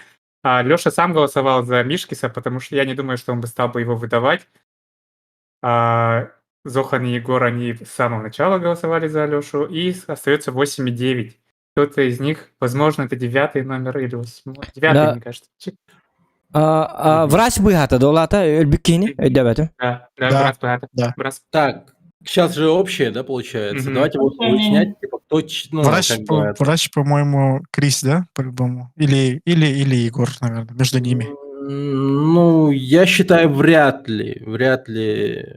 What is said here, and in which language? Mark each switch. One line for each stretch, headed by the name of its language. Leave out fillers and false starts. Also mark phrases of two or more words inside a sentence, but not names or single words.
Russian: Лёша сам голосовал за Мишкиса, потому что я не думаю, что он бы стал бы его выдавать. Зохан и Егор, они с самого начала голосовали за Алёшу, и остается 8 и 9. Кто-то из них, возможно, это 9-й номер или 8-й. 9-й, мне кажется.
Yakut: Врач быгата долата өлбүккени өйдөбөтүм.
Russian: Да,
Yakut: брат быгата.
Russian: Так, сейчас же общее, да, получается? Давайте вот уточнять, типа, кто... Врач, по-моему, Крис, да, по-любому? Или Егор, наверное, между ними. Ну, я считаю, вряд ли.